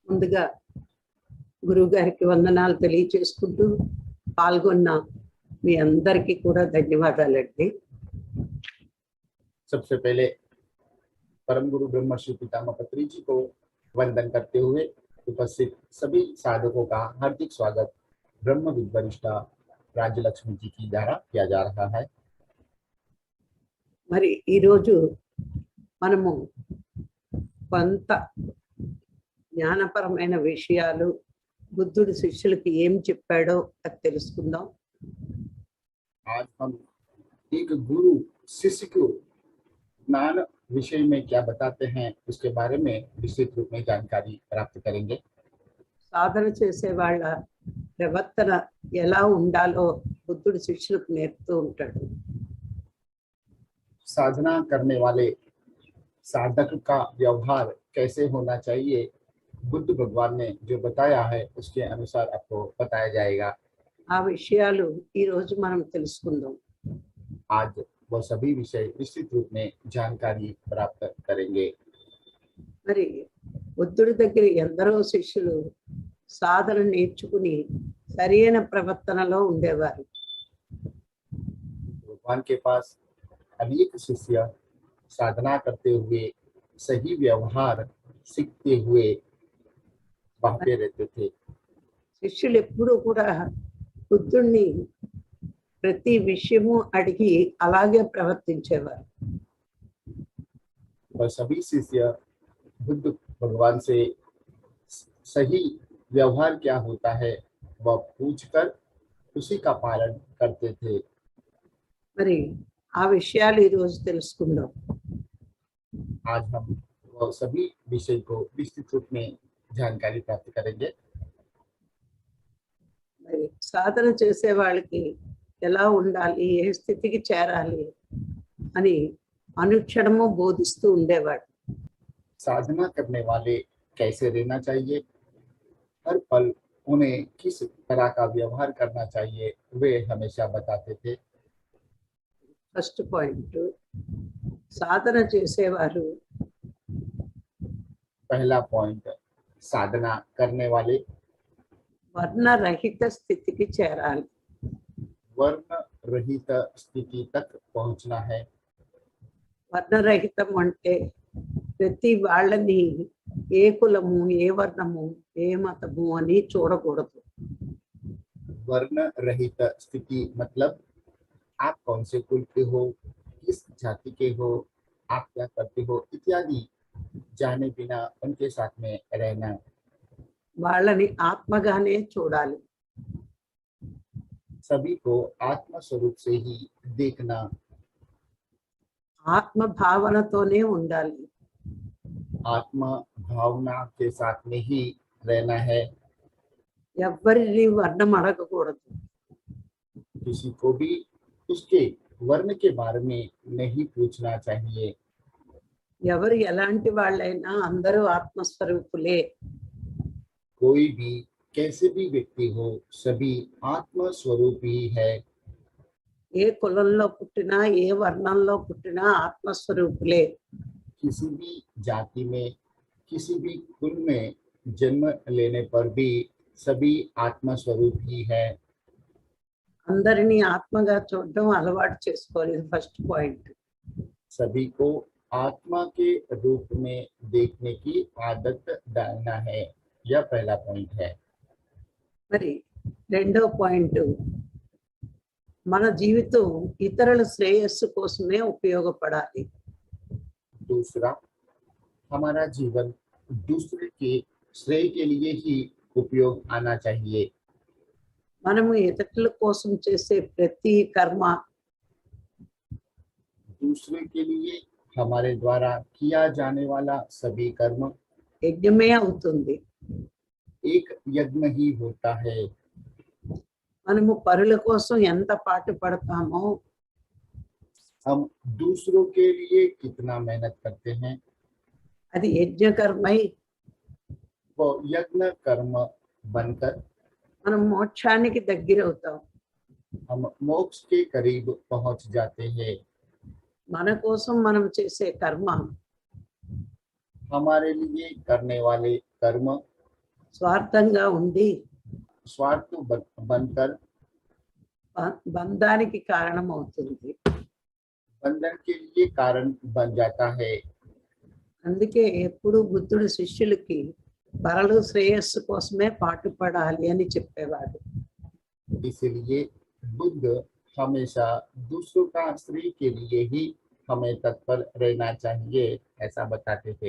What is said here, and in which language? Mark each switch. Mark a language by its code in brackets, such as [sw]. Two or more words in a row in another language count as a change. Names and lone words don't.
[te] ముందుగా గురువు గారికి వందనాలు తెలియచేసుకుంటూ పాల్గొన్న మీ అందరికీ కూడా ధన్యవాదాలండి. [hi] सबसे पहले परम गुरु ब्रह्मश्री पितामह पत्री जी को वंदन करते हुए उपस्थित सभी साधकों का हार्दिक स्वागत ब्रह्म विद्वरिष्ठा राज्य लक्ष्मी जी की द्वारा किया जा रहा है। [te] మరి ఈరోజు మనము కొంత జ్ఞానపరమైన విషయాలు బుద్ధుడి శిష్యులకి ఏం చెప్పాడో అది తెలుసుకుందాం. [hi] आज हम एक गुरु शिष्य को ज्ञान विषय में क्या बताते हैं उसके बारे में विस्तृत रूप में जानकारी प्राप्त करेंगे। [te] సాధన చేసే వాళ్ళ ప్రవర్తన ఎలా ఉండాలో బుద్ధుడి శిష్యులకు నేర్పుతూ ఉంటాడు. [hi] साधना करने वाले साधक का व्यवहार कैसे होना चाहिए बुद्ध भगवान ने जो बताया है उसके अनुसार आपको बताया जाएगा। [te] ఆ విషయాలు ఈ రోజు మనం తెలుసుకుందాం. [hi] आज वो सभी विषय निश्चित रूप में जानकारी प्राप्त करेंगे। [te] మరి బుద్ధుడి దగ్గర ఎందరో శిష్యులు సాధన నేర్చుకుని సరైన ప్రవర్తనలో ఉండేవారు. [hi] भगवान के पास अनेक शिष्य साधना करते हुए सही व्यवहार सीखते हुए बहते रहते थे। [te] శిష్యులు ఎప్పుడూ కూడా బుద్ధుడిని ప్రతి విషయము అడిగి అలాగే ప్రవర్తించేవారు. [hi] और सभी शिष्य बुद्ध भगवान से सही व्यवहार क्या होता है वह पूछकर उसी का पालन करते थे। [te] మరి ఆ విషయాలు ఈ రోజు తెలుసుకుందాం. [hi] आज हम वह सभी विषय को विस्तृत रूप में जानकारी प्राप्त करेंगे। [te] మరి సాధన చేసే వాళ్ళకి ఎలా ఉండాలి, ఏ స్థితికి చేరాలి అని అనుక్షణము బోధిస్తూ ఉండేవాడు. [hi] साधना करने वाले कैसे रहना चाहिए, हर पल उन्हें किस तरह का व्यवहार करना चाहिए वे हमेशा बताते थे। [en] First point, [te] సాధన చేసేవారు [hi] पहला पॉइंट, साधना करने वाले [te] వర్ణరహిత స్థితికి చేరాలి. [hi] वर्ण रहित स्थिति तक पहुंचना है। [te] వర్ణరహితం అంటే ప్రతి వాళ్ళని ఏ కులము, ఏ వర్ణము, ఏ మతము అని చూడకూడదు. [hi] वर्ण रहित स्थिति मतलब आप कौन से कुल के हो, किस जाति के हो, आप क्या करते हो इत्यादि जाने बिना उनके साथ में रहना। [te] వాళ్ళని ఆత్మగానే చూడాలి. [hi] सभी को आत्म स्वरूप से ही देखना। [te] ఆత్మ భావనతోనే ఉండాలి. [hi] आत्म भावना के साथ में ही रहना है। [te] ఎవ్వరిని వర్ణం అడగకూడదు. [hi] किसी को भी उसके वर्ण के बारे में नहीं पूछना चाहिए। [te] ఎవరు ఎలాంటి వాళ్ళైనా అందరూ ఆత్మస్వరూపులే. [hi] कोई भी कैसे भी व्यक्ति हो सभी आत्म स्वरूप ही है। [te] ఏ కులంలో పుట్టినా, ఏ వర్ణంలో పుట్టినా ఆత్మస్వరూపులే. [hi] किसी भी जाति में किसी भी कुल में जन्म लेने पर भी सभी आत्म स्वरूप ही है। [te] అందరినీ ఆత్మగా చూడడం అలవాటు చేసుకోవాలి. [en] First point. [hi] सभी को आत्मा के रूप में देखने की आदत डालना है, यह पहला पॉइंट है। [te] మరి రెండో పాయింట్, మన జీవితం ఇతరుల శ్రేయస్సు కోసమే ఉపయోగపడాలి. [hi] दूसरा, हमारा जीवन दूसरे के श्रेय के लिए ही उपयोग आना चाहिए। [te] మనము ఇతరుల కోసం చేసే ప్రతి కర్మ [hi] दूसरे के लिए हमारे द्वारा किया जाने वाला सभी कर्म [te] యజ్ఞమే అవుతుంది. [hi] एक यज्ञ ही होता है। [te] మనము పరుల కోసం ఎంత పాటు పడతామో [hi] हम दूसरों के लिए कितना मेहनत करते हैं [te] అది యజ్ఞకర్మై [hi] वो यज्ञ कर्म बनकर [te] మనం మోక్షానికి దగ్గర అవుతాం. [hi] हम मोक्ष के करीब पहुंच जाते हैं। [te] మన కోసం మనం చేసే కర్మ [hi] हमारे लिए करने वाले कर्म [te] స్వార్థంగా ఉండి [hi] स्वार्थ बनकर [te] బంధానికి కారణం అవుతుంది. [hi] बंधन के लिए कारण बन जाता है। [te] అందుకే ఎప్పుడు బుద్ధుడు శిష్యులకి పరలు శ్రేయస్సు కోసమే పాటుపడాలి అని చెప్పేవాడు. [hi] इसलिए बुद्ध हमेशा दूसरों का श्रेय के लिए ही हमें तत्पर रहना चाहिए ऐसा बताते थे।